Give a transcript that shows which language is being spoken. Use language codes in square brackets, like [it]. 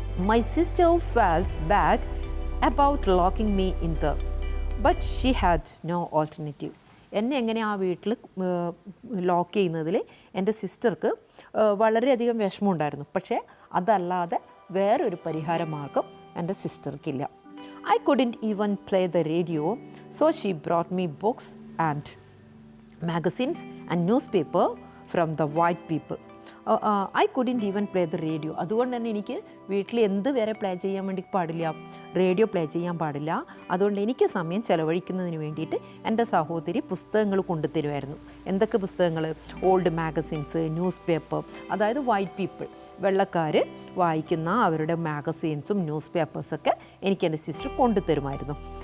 [en] My sister felt bad about locking me in the but she had no alternative. [ml] എന്നെ എങ്ങനെ ആ വീട്ടിൽ lock ചെയ്യുന്നതിൽ എൻ്റെ സിസ്റ്റർക്ക് വളരെയധികം വിഷമമുണ്ടായിരുന്നു. പക്ഷേ അതല്ലാതെ വേറൊരു പരിഹാര മാർഗം എൻ്റെ സിസ്റ്റർക്കില്ല. [en] I couldn't even play the radio, so she brought me books and magazines and newspaper from the white people. I couldn't even play the radio. [ml] അതുകൊണ്ട് തന്നെ എനിക്ക് വീട്ടിൽ എന്ത് വരെ പ്ലേ ചെയ്യാൻ വേണ്ടി പാടില്ല? റേഡിയോ പ്ലേ ചെയ്യാൻ പാടില്ല. അതുകൊണ്ട് എനിക്ക് സമയം ചെലവഴിക്കുന്നതിന് വേണ്ടിയിട്ട് എൻ്റെ സഹോദരി പുസ്തകങ്ങൾ കൊണ്ടുതരുമായിരുന്നു. എന്തൊക്കെ പുസ്തകങ്ങൾ? ഓൾഡ് മാഗസിൻസ്, ന്യൂസ് പേപ്പർ, അതായത് വൈറ്റ് പീപ്പിൾ, വെള്ളക്കാർ വായിക്കുന്ന അവരുടെ മാഗസീൻസും ന്യൂസ് പേപ്പേഴ്സൊക്കെ എനിക്ക് എൻ്റെ സിസ്റ്റർ കൊണ്ടുതരുമായിരുന്നു.